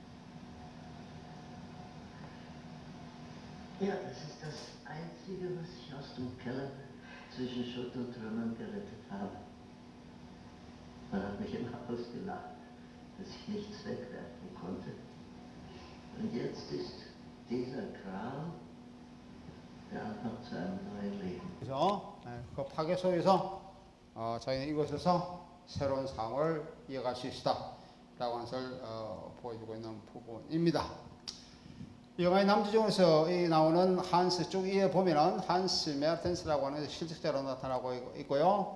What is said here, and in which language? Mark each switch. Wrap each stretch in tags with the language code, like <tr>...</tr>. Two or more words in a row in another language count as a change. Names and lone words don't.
<de>Ja, das ist das Einzige, was ich aus dem Keller zwischen Schutt und Trümmern gerettet habe. Man hat mich immer ausgelacht, dass ich nichts wegwerfen konnte. Und jetzt ist dieser Kram der Anfang zu einem neuen Leben.</de> <ko>그래서 그 파괴 속에서 자기는 이곳에서 새로운 삶을 이어갈 수 있다라고 하는 것을 보여주고 있는 부분입니다. 이 영화의 남주중에서 나오는 한스 쭉 이에 보면은 한스 메르텐스라고 하는 실직자로 나타나고 있고요.</ko>